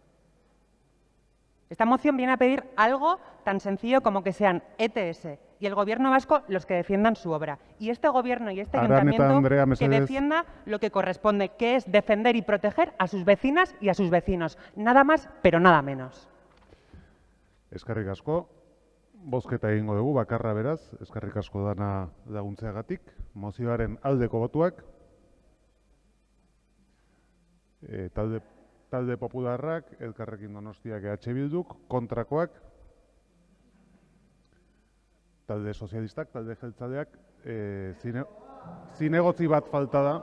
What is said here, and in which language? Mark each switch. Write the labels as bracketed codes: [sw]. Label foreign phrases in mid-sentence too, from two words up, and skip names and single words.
[es] Esta moción viene a pedir algo tan sencillo como que sean ETS y el Gobierno vasco los que defiendan su obra. Y este Gobierno y este ayuntamiento que defienda lo que corresponde, que es defender y proteger a sus vecinas y a sus vecinos. Nada más, pero nada menos. [eu] Eskerrik asko. Bozketa egingo dugu, bakarra beraz, eskerrik asko dana laguntzeagatik. Mozioaren aldeko botuak. Talde Popularrak, Elkarrekin Donostiak EH Bilduk, kontrakoak. Talde Sozialistak, talde Jeltzaleak, zinegotzi bat falta da.